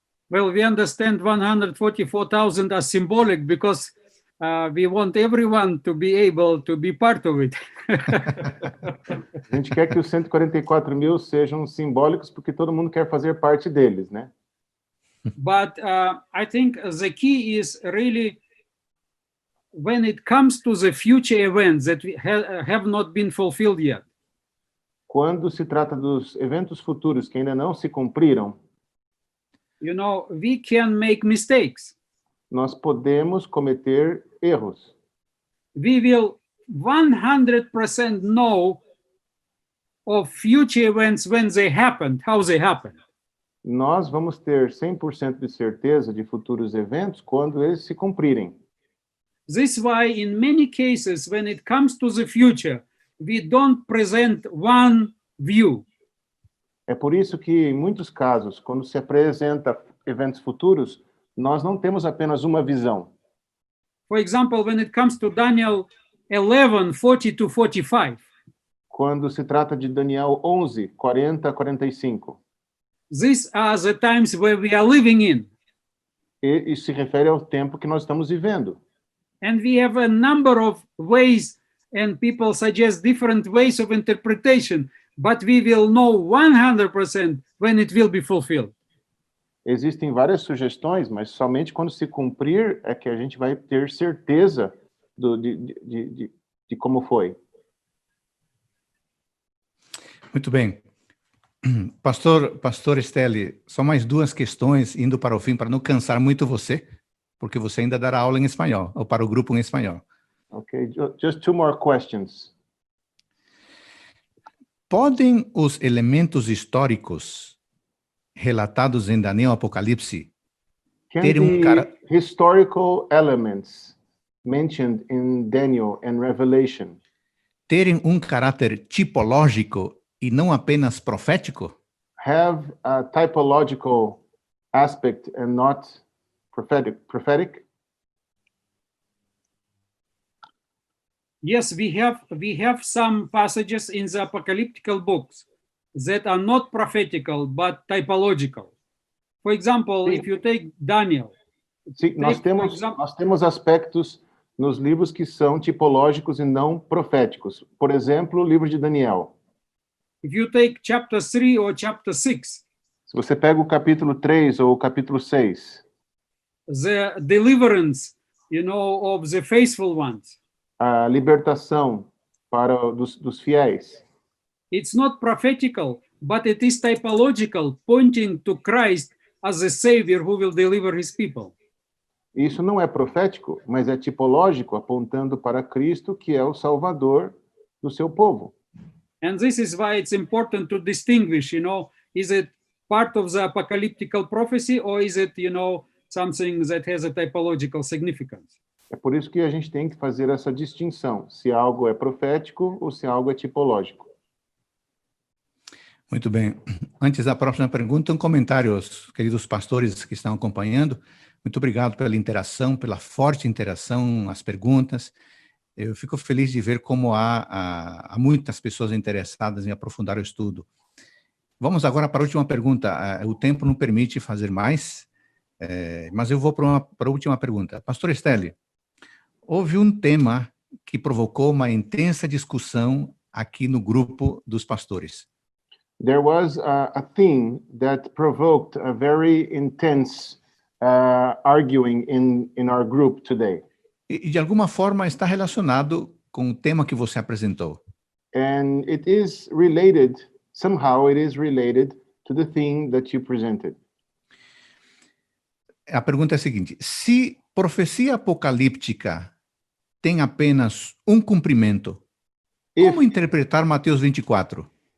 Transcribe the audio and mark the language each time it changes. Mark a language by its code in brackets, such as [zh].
[en] Well, we understand 144,000 as symbolic because we want everyone to be able to be part of it. [pt] A gente quer que os 144.000 sejam simbólicos porque todo mundo quer fazer parte deles, né? [en] But I think the key is really when it comes to the future events that have not been fulfilled yet. [pt] Quando se trata dos eventos futuros que ainda não se cumpriram, [en] We can make mistakes. [pt] nós podemos cometer erros. [en] We will 100% know of future events when they happened, how they happened. [pt] Nós vamos ter 100% de certeza de futuros eventos quando eles se cumprirem. [en] This is why in many cases, when it comes to the future, we don't present one view. [pt] É por isso que, em muitos casos, quando se apresenta eventos futuros, nós não temos apenas uma visão. [en] For example, when it comes to Daniel 11:40-45, [pt] Quando se trata de Daniel 11, 40 a 45. [en] these are the times where we are living in. [pt] E isso se refere ao tempo que nós estamos vivendo. [en] And we have a number of ways, and people suggest different ways of interpretation, but we will know 100% when it will be fulfilled. [pt] Existem várias sugestões, mas somente quando se cumprir é que a gente vai ter certeza de como foi. Muito bem. Pastor Esteli, só mais duas questões, indo para o fim, para não cansar muito você, porque você ainda dará aula em espanhol, ou para o grupo em espanhol. [en] Okay, just two more questions. [pt] Podem os elementos históricos relatados em Daniel Apocalipse [en] Can [pt] ter [en] the historical elements mentioned in Daniel and Revelation [pt] terem um caráter tipológico e não apenas profético? [en] have a typological aspect and not prophetic? Yes, we have some passages in the apocalyptical books that are not prophetical but typological. For example, if you take Daniel, [pt] Sim, nós temos aspectos nos livros que são tipológicos e não proféticos. Por exemplo, o livro de Daniel. [en] if you take chapter 3 or chapter 6, [pt] Se você pega o capítulo 3 ou o capítulo 6, [en] the deliverance, of the faithful ones, [pt] a libertação dos fiéis, [en] it's not prophetical, but it is typological, pointing to Christ as the Savior who will deliver his people. [pt] isso não é profético, mas é tipológico, apontando para Cristo, que é o Salvador do seu povo. [en] And this is why it's important to distinguish, is it part of the apocalyptical prophecy, or is it, something that has a typological significance? [pt] É por isso que a gente tem que fazer essa distinção, se algo é profético ou se algo é tipológico. Muito bem. Antes da próxima pergunta, um comentário aos queridos pastores que estão acompanhando. Muito obrigado pela interação, pela forte interação, as perguntas. Eu fico feliz de ver como há muitas pessoas interessadas em aprofundar o estudo. Vamos agora para a última pergunta. O tempo não permite fazer mais, mas eu vou para a última pergunta. Pastor Esteli, houve um tema que provocou uma intensa discussão aqui no grupo dos pastores. [en] There was a theme that provoked a very intense arguing in our group today. [pt] E de alguma forma está relacionado com o tema que você apresentou. [en] And it is related, somehow it is related to the theme that you presented. [pt] A pergunta é a seguinte: se profecia apocalíptica tem apenas um cumprimento, como interpretar Mateus 24?